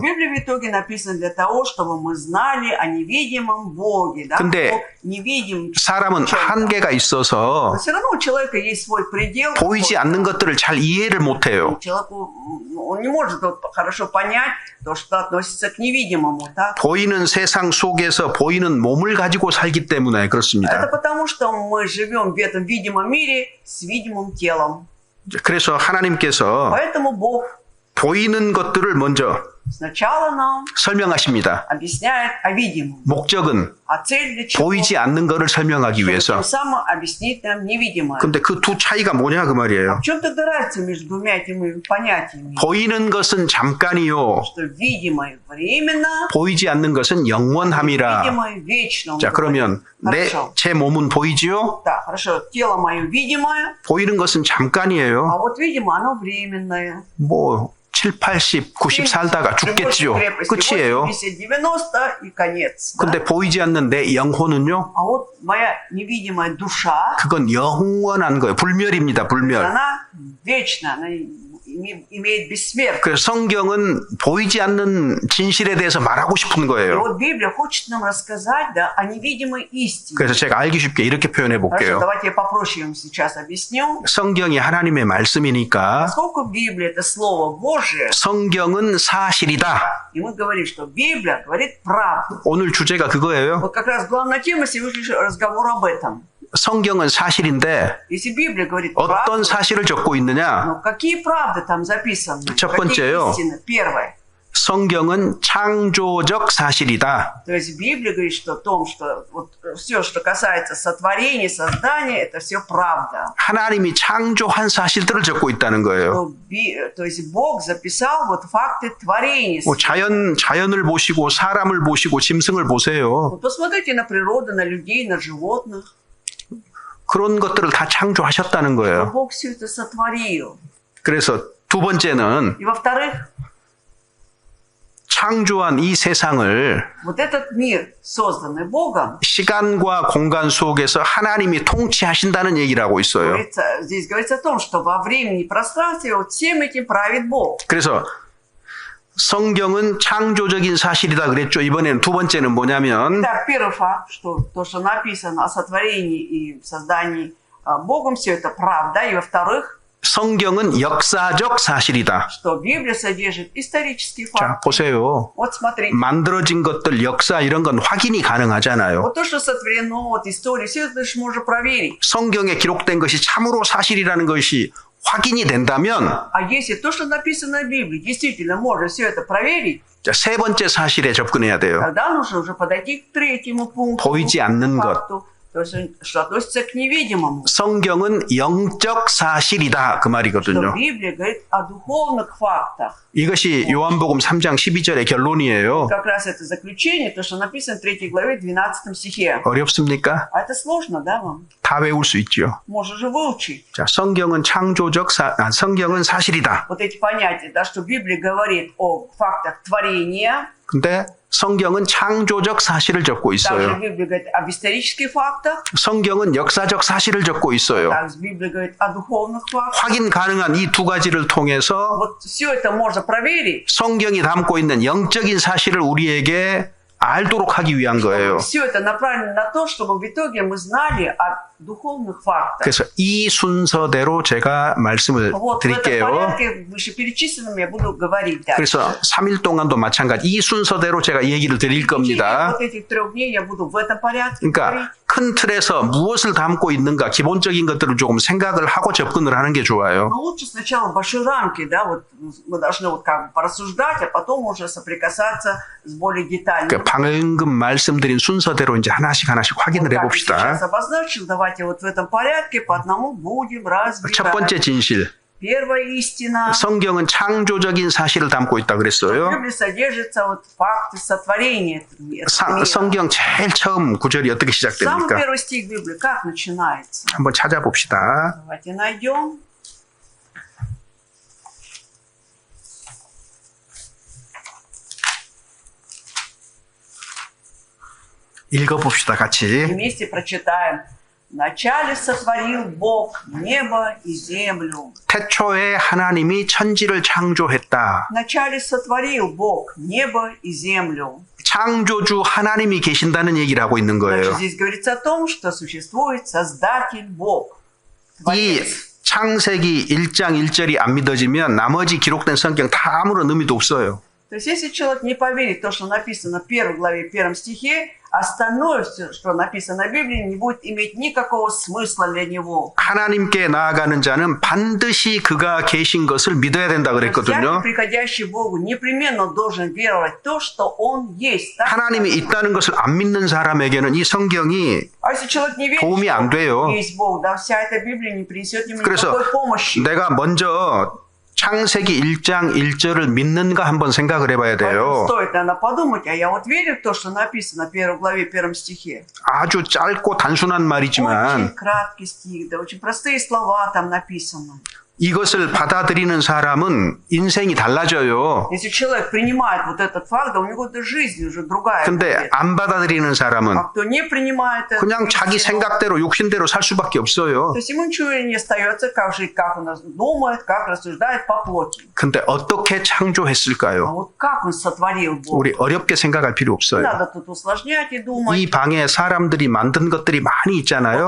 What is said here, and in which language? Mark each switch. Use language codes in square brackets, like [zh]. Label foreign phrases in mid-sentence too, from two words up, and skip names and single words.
[ru] Библия в итоге написана для того, чтобы мы знали о невидимом Боге, да, [ko] 근데 [ru] о невидимом. [ko] 사람은 한계가 있어서 [ru] Но все равно у человека есть свой предел. [ko] 보이지 않는 것들을 잘 이해를 못해요. [ru] Человеку, он не может вот хорошо понять то, что относится к невидимому, так? [ko] 보이는 세상 속에서 보이는 몸을 가지고 살기 때문에 [ru] Это [ko] 그렇습니다. [ru] потому, что мы живем в этом видимом мире с видимым телом. [ko] 그래서 하나님께서 [ru] Поэтому Бог [ko] 보이는 것들을 먼저 [ru] сначала нам [ko] 설명하십니다. [ru] объясняет о видимом, [ko] 목적은 [ru] а цель для чего? [ko] 보이지 않는 것을 설명하기 [ru] Чтобы [ko] 위해서. [ru] тем самым объяснить нам невидимое. [ko] 근데 그 두 차이가 뭐냐 그 말이에요. [ru] В чем тогда разница между двумя этими понятиями? [ko] 보이는 것은 잠깐이요. [ru] Что видимое временно, [ko] 보이지 않는 것은 영원함이라. [ru] видимое вечно. он [ko] 자, 그러면 [ru] говорит. Хорошо. [ko] 제 몸은 보이지요? [ru] Да, хорошо. Тело мое видимое, [ko] 보이는 것은 [ru] а [ko] 잠깐이에요. [ru] вот видимо оно временное. [ko] 뭐 7, 80, 90 살다가 죽겠지요. 끝이에요. [ru] 80, 90 и конец. да? [ko] 근데 보이지 않는 내 영혼은요? [ru] А вот моя невидимая душа, [ko] 그건 영원한 거예요. 불멸입니다. 불멸. [ru] она вечна, она имеет бессмертие. [ko] 그래서 성경은 보이지 않는 진실에 대해서 말하고 싶은 [ru] И [ko] 거예요. [ru] вот Библия хочет нам рассказать, да, о невидимой истине. [ko] 그래서 제가 알기 쉽게 이렇게 표현해 [ru] Хорошо, [ko] 볼게요. [ru] давайте я попроще вам сейчас объясню. [ko] 성경이 하나님의 말씀이니까 [ru] Поскольку Библия – это Слово Божие, [ko] 성경은 사실이다. [ru] и мы говорим, что Библия говорит правду. [ko] 오늘 주제가 그거예요. [ru] Вот как раз главная тема сегодняшнего разговора об этом. [ko] 성경은 사실인데 [ru] Если Библия говорит [ko] 어떤 [ru] правду, [ko] 사실을 적고 있느냐? [ru] но какие правды там записаны? [ko] 첫 [ru] Какие [ko] 번째요. [ru] истины? Первое. [ko] 성경은 창조적 사실이다. [ru] То есть Библия говорит, что о том, что вот все, что касается сотворения, создания, это все правда. [ko] 하나님이 창조한 사실들을 적고 있다는 거예요. [ru] То есть Бог записал вот факты творения. [ko] 뭐 자연을 보시고 사람을 보시고 짐승을 보세요. [ru] Вот посмотрите на природу, на людей, на животных. [ko] 그런 것들을 다 창조하셨다는 거예요. [ru] Бог все это сотворил. [ko] 그래서 두 번째는 [ru] И во-вторых, [ko] 창조한 이 세상을 [ru] вот этот мир, созданный Богом, [ko] 시간과 공간 속에서 하나님이 통치하신다는 얘기를 하고 있어요. [ru] здесь говорится о том, что во времени и пространстве вот всем этим правит Бог. [ko] 그래서 성경은 창조적인 사실이다 그랬죠. 이번에는 두 번째는 뭐냐면 [ru] Так, первый факт, что то, что написано о сотворении и создании Богом, все это правда. И во-вторых, [ko] 성경은 역사적 사실이다. [ru] что Библия содержит исторические [ko] 자, [ru] факты. [ko] 보세요. [ru] Вот смотрите. [ko] 만들어진 것들, 역사 이런 건 확인이 가능하잖아요. [ru] Вот то, что сотворено, вот история, все это же можно проверить. [ko] 성경에 기록된 것이 참으로 사실이라는 것이 확인이 된다면 [ru] А если то, что написано в Библии, действительно можно все это проверить, [ko] 자, 세 번째 사실에 접근해야 돼요. [ru] тогда нужно уже подойти к третьему пункту. [ko] 보이지 않는 것. [ru] факту, то есть, что относится к невидимому. [ko] 성경은 영적 사실이다 그 [ru] Что [ko] 말이거든요. [ru] Библия говорит о духовных фактах. [ko] 이것이 요한복음 3장 12절의 결론이에요. [ru] Как раз это заключение, то, что написано в 3 главе 12 стихе. [ko] 어렵습니까? [ru] А это сложно, да, вам? [ko] 다 외울 수 있죠. [ru] Можно же выучить. [ko] 자, 성경은 성경은 사실이다. [ru] Вот эти понятия, да, что Библия говорит о фактах творения, [ko] 근데 성경은 창조적 사실을 적고 [ru] также [ko] 있어요. [ru] Библия говорит об исторических фактах, [ko] 성경은 역사적 사실을 적고 있어요. [ru] также Библия говорит о духовных фактах. [ko] 확인 가능한 이 두 가지를 통해서 [ru] Вот все это можно проверить, [ko] 성경이 담고 있는 영적인 사실을 우리에게 알도록 하기 위한 거예요. [ru] Все это направлено на то, чтобы в итоге мы знали о духовных фактах. [ko] 그래서 이 순서대로 제가 말씀을 [ru] Вот в этом [ko] 드릴게요. [ru] порядке вышеперечисленном я буду говорить дальше. [ko] 그래서 3일 동안도 마찬가지 이 순서대로 제가 얘기를 드릴 [ru] В течение [ko] 겁니다. [ru] вот этих 3 дней я буду в этом порядке говорить. [ko] 그러니까 큰 틀에서 무엇을 담고 있는가 기본적인 것들을 조금 생각을 하고 접근을 하는 게 좋아요. [ru] Но лучше сначала в большой рамке, да, вот мы должны вот как бы порассуждать, а потом уже соприкасаться с более детальным. [ko] 그 방금 말씀드린 순서대로 이제 하나씩 확인을 [ru] Вот как я сейчас [ko] 해봅시다. [ru] обозначил, давайте вот в этом порядке по одному будем [ko] 첫 번째 [ru] разбирать. [ko] 진실. [ru] Первая истина. [ko] 성경은 창조적인 사실을 담고 있다 [ru] В [ko] 그랬어요. [ru] Библии содержатся вот факты сотворения этого мира. [ko] 성경 제일 처음 구절이 어떻게 [ru] Самый [ko] 시작됩니까? [ru] первый стих Библии как начинается? [ko] 한번 찾아봅시다. [ru] Давайте найдем. [ko] 읽어봅시다 같이. [ru] Вместе прочитаем. Вначале сотворил Бог небо и землю. [ko] 태초에 하나님이 천지를 창조했다. [ru] Вначале сотворил Бог небо и землю. [ko] 창조주 하나님이 계신다는 얘기를 하고 있는 [ru] Значит, [ko] 거예요. [ru] здесь говорится о том, что существует Создатель Бог. [ko] 이 [ru] Творец. [ko] 창세기 1장 1절이 안 믿어지면 나머지 기록된 성경 다 아무런 의미도 없어요. [ru] То есть, если человек не поверит в то, что написано в 1 главе, 1 стихе, остальное, все, что написано в Библии, не будет иметь никакого смысла для него. [ko] 하나님께 나아가는 자는 반드시 그가 계신 것을 믿어야 된다 [ru] Всякий, [ko] 그랬거든요. [ru] приходящий к Богу, непременно должен веровать в то, что Он есть. Так? [ko] 하나님이 있다는 것을 안 믿는 사람에게는 이 성경이 [ru] А если человек не верит, [ko] 도움이 안 돼요. [ru] что есть Бог, да, вся эта Библия не принесет ему [ko] 그래서 [ru] никакой помощи. [ko] 내가 먼저 창세기 1장 1절을 믿는가 한번 생각을 해봐야 [ru] Поэтому [ko] 돼요. [ru] стоит, наверное, подумать, а я вот верю в то, что написано в 1 главе, 1 стихе. [ko] 아주 짧고 단순한 [ru] Очень [ko] 말이지만 [ru] краткий стих, да, очень простые слова там написаны. [ko] 이것을 받아들이는 사람은 인생이 달라져요. [ru] Если человек принимает вот этот факт, да у него до жизни уже другая. [ko] 근데 [ru] будет. [ko] 안 받아들이는 사람은 [ru] А кто не принимает это, [ko] 그냥 자기 생각대로 욕심대로 살 수밖에 없어요. [ru] то есть ему ничего не остается, как жить, как он думает, как рассуждает по плоти. [ko] 근데 어떻게 [ru] А [ko] 창조했을까요? [ru] вот как он сотворил Бог? [ko] 우리 어렵게 생각할 필요 [ru] Не [ko] 없어요. [ru] надо тут усложнять и думать. [ko] 이 방에 사람들이 만든 것들이 많이 있잖아요.